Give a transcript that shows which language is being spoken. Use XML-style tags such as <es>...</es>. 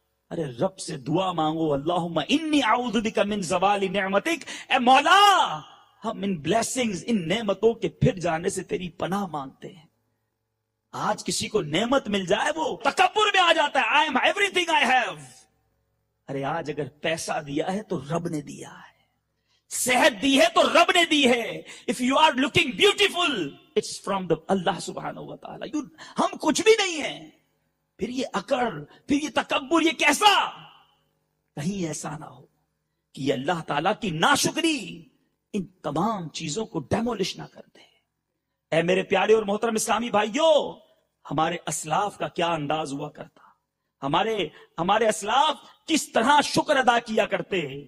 <ur>ارے رب سے دعا مانگو،</ur> <ar>اللہم انی اعوذ بک من زوال نعمتک،</ar> <ur>اے مولا ہم ان بلیسنگز، ان نعمتوں کے پھر جانے سے تیری پناہ مانگتے ہیں. آج کسی کو نعمت مل جائے وہ تکبر میں آ جاتا ہے،</ur> <en>I am everything I have.</en> <ur>ارے آج اگر پیسہ دیا ہے تو رب نے دیا ہے، صحت دی ہے تو رب نے دی ہے.</ur> <en>If you are looking beautiful, it's from the Allah سبحانہ و تعالی.</en> <ur>ہم کچھ بھی نہیں ہیں. پھر یہ اکڑ، پھر یہ تکبر، یہ کیسا؟ کہیں ایسا نہ ہو کہ یہ اللہ تعالیٰ کی ناشکری ان تمام چیزوں کو ڈیمولش نہ کر دے. اے میرے پیارے اور محترم اسلامی بھائیوں، ہمارے اسلاف کا کیا انداز ہوا کرتا، ہمارے اسلاف کس طرح شکر ادا کیا کرتے.</ur>